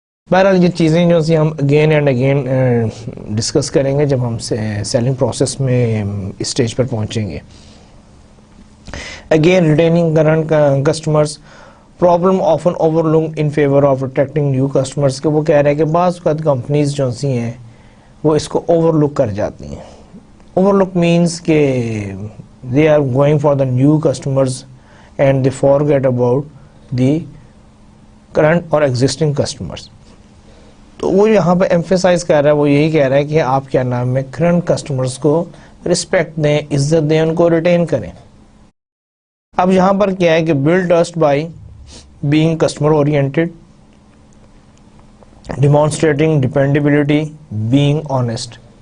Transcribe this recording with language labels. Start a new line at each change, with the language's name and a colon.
Urdu: بہرحال یہ چیزیں جو سی ہم اگین اینڈ اگین ڈسکس کریں گے جب ہم سیلنگ پروسیس میں اسٹیج پر پہنچیں گے.
English: Again retaining current customers, problem often overlook in favour of attracting new customers.
Urdu: کہ وہ کہہ رہے ہیں کہ بعض اوقات کمپنیز جو سی ہیں وہ اس کو اوور لک کر جاتی ہیں.
English: Overlook means کہ they are going for the new customers and they forget about the current اور existing customers.
Urdu: تو وہ یہاں پہ ایمفیسائز کر رہا ہے, وہ یہی کہہ رہا ہے کہ آپ کیا نام ہے کرنٹ کسٹمرز کو رسپیکٹ دیں, عزت دیں, ان کو ریٹین کریں. اب یہاں پر کیا ہے کہ
English: Build trust by being customer oriented, demonstrating dependability, being honest.